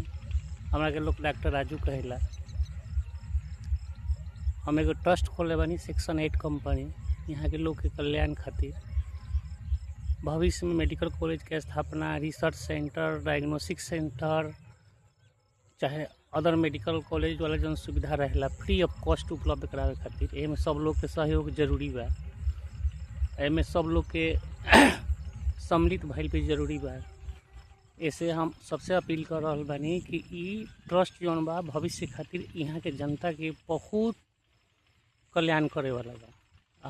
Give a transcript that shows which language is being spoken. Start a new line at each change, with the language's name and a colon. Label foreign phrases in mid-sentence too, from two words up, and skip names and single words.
Bhojpuri: हमरा के लोग डॉक्टर राजू कहेला। हम एगो ट्रस्ट खोले बानी
English: section 8 company,
Bhojpuri: यहाँ के लोग के कल्याण खातिर। भविष्य में
English: medical college
Bhojpuri: के स्थापना,
English: research center, diagnostic center,
Bhojpuri: चाहे
English: other medical college
Bhojpuri: वाला जन सुविधा रहेला
English: free of cost
Bhojpuri: उपलब्ध करावे खातिर एमे सब लोग के सहयोग जरूरी बा। एमे सब लोग के सम्मिलित भइल भी जरूरी बा। ऐसे हम सबसे अपील कर रहल बानी कि ई ट्रस्ट जौन बा भविष्य खातिर यहाँ के जनता के बहुत कल्याण करे वाला बा।